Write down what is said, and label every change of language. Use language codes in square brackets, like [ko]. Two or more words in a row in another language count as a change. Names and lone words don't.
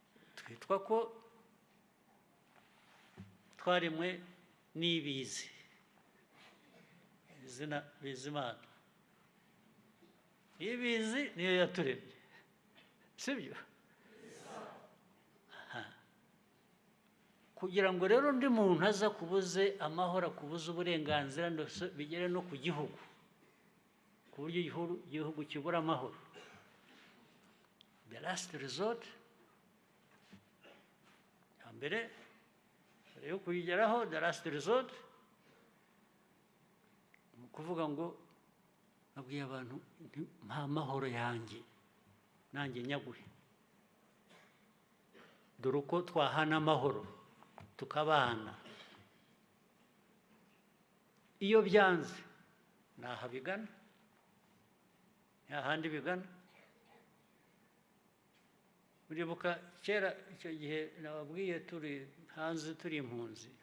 [rw] Twitwa ko twaremwe n'ibizi, izina Bizimana iyo ibizi niyo yaturemye sibyo kugira ngo rero undi muntu aza kubuze amahoro akubuze uburenganzira bigere no ku gihugu ku buryo igihugu kibura amahoro [en] the last resort [rw] mbere yo kuyigeraho [en] the last resort [rw] ni ukuvuga ngo nabwiye abantu nta mahoro yanjye nanjye nyaguhe dore uko twahana amahoro tukabana iyo byanze ntaho bigana nta handi bigana uribuka kera icyo gihe nababwiye turi hanze turi impunzi